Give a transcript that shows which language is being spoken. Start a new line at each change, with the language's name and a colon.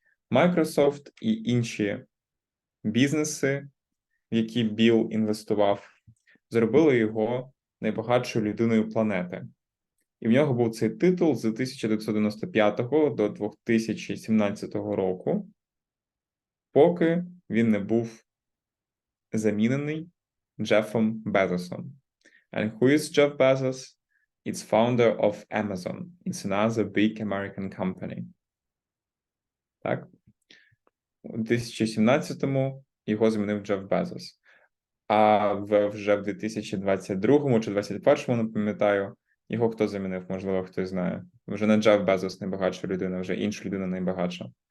Ukrainian: Microsoft і інші бізнеси, в які Білл інвестував, зробили його найбагатшою людиною планети. І в нього був цей титул з 1995 до 2017 року, поки він не був замінений Джеффом Безосом.
English: And who is Jeff Bezos? It's founder of Amazon. It's another big American company.
Ukrainian: Так? У 2017-му його змінив Джеф Безос. А вже в 2022-му чи 2021-му, не пам'ятаю, його хто замінив, можливо, хтось знає. Вже не Джеф Безос найбагатша людина, вже інша людина найбагатша.